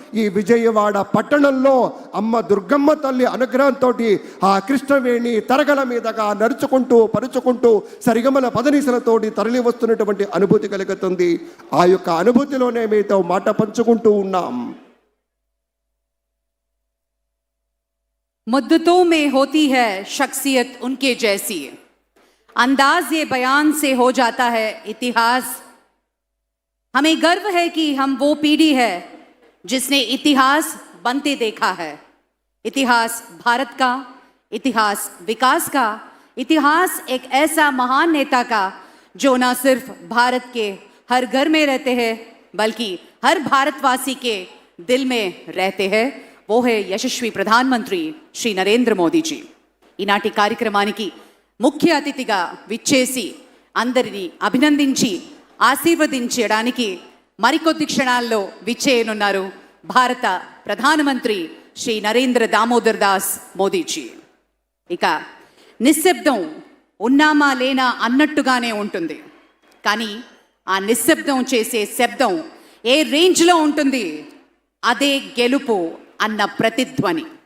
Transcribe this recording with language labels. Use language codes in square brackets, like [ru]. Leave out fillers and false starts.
[te] ఈ విజయవాడ పట్టణంలో అమ్మ దుర్గమ్మ తల్లి అనుగ్రహంతో ఆ కృష్ణవేణి తరగల మీదగా నడుచుకుంటూ పరుచుకుంటూ సరిగమల పదనిసలతోటి తరలి వస్తున్నటువంటి అనుభూతి కలుగుతుంది. ఆ యొక్క అనుభూతిలోనే మీతో మాట పంచుకుంటూ ఉన్నాం. [hi] मुद्दतों में होती है शख्सियत उनके जैसी, अंदाज ये बयान से हो जाता है इतिहास। हमें गर्व है कि हम वो पीढ़ी है जिसने इतिहास बनते देखा है। इतिहास भारत का, इतिहास विकास का, इतिहास एक ऐसा महान नेता का जो न सिर्फ भारत के हर घर में रहते हैं बल्कि हर भारतवासी के दिल में रहते हैं। वो है यशस्वी प्रधानमंत्री श्री नरेंद्र मोदी जी. [te] ఈనాటి కార్యక్రమానికి ముఖ్య అతిథిగా విచ్చేసి అందరినీ అభినందించి ఆశీర్వదించడానికి మరికొద్ది క్షణాల్లో విచ్చేయనున్నారు భారత ప్రధానమంత్రి శ్రీ నరేంద్ర దామోదర్ దాస్ మోదీజీ. ఇక నిశ్శబ్దం ఉన్నామా లేనా అన్నట్టుగానే ఉంటుంది, కానీ ఆ నిశ్శబ్దం చేసే శబ్దం ఏ రేంజ్లో ఉంటుంది, అదే గెలుపు అన్న ప్రతిధ్వని.